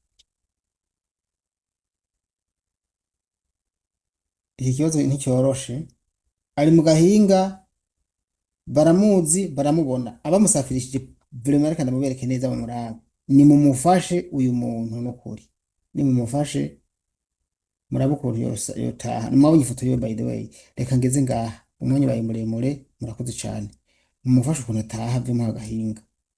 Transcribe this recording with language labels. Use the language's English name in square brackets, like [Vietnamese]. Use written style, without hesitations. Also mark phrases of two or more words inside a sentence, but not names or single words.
[Rundi] Iki kibazo nticyoroshe, ari mu gahinga, baramuzi baramubona, abamusafirishije vraiment reka ndamubereke neza bamuraba, ni mumufashe uyu muntu n'ukuri, ni mumufashe murabe ukuntu yotaha. Mwabonye ifoto yiwe [English] by the way, [Rundi] reka ngeze ngaha umwanya baye muremure, murakoze cane, mumufashe ukuntu ataha ave mu gahinga.